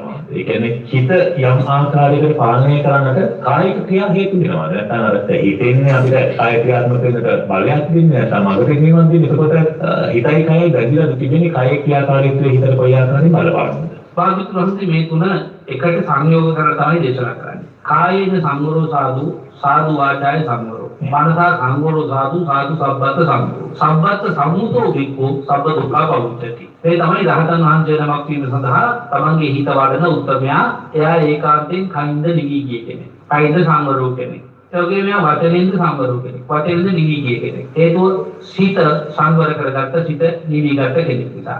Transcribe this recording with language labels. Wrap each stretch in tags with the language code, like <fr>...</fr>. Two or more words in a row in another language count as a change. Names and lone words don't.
<si>ඒ කියන්නේ හිත යම් ආකාරයකට පාලනය කරන්නට කායික ක්‍රියා හේතු වෙනවා. නැත්නම් අර හිතෙන්නේ අපිට කාය ක්‍රියාත්මක වෙන්නට බලයක් දෙන්නේ නැත්නම් අගට නිවන් දෙන්නේ. ඒකකොට හිතයි කයයි බැඳිලා තිබෙන්නේ කාය ක්‍රියාකාරීත්වයේ හිතට කොයි ආකාරයෙන් බලපානවද? පාදිත්‍රාන්ති මේ තුන එකට සංයෝග කරලා තමයි දේශනා කරන්නේ.</si> <pi>කායේන සංවරෝ සාදු සාදු වාචාය සංවරෝ මනසා සංවරෝ සාදු සාදු සබ්බත් සංවරෝ සබ්බත් සම්මුතෝ වික්ඛෝ සබ්බ දුක්ඛ පවුච්චති.</pi> <si>ඒ තමයි රහතන් වහන්සේ නමක් වීම සඳහා තමන්ගේ හිත වඩන උත්තරමයා. එයා ඒකාන්තයෙන් කයින්ද නිවි ගිය කෙනෙක්. කයින්ද සංවරෝ කෙනෙක්. ඒ වගේම එයා වචනෙන්ද සංවරෝ කෙනෙක්. වචනෙන්ද නිවි ගිය කෙනෙක්. හේතුව සිත සංවර කරගත්ත සිත නිවි ගත්ත කෙනෙක් නිසා.</si>